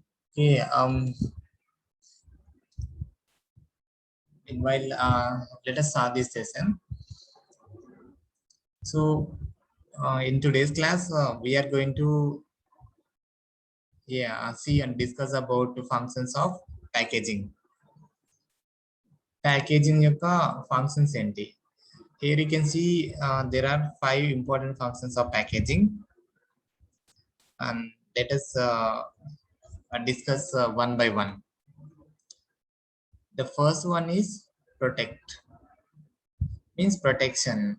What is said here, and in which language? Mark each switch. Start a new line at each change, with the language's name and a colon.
English: Okay, meanwhile, let us start this session. So in today's class we are going to see and discuss about the functions of packaging.
Telugu: Packaging యొక్క functions ఏంటి?
English: Here you can see there are 5 important functions of packaging, and let us discuss one by one. The first one is protect, means protection.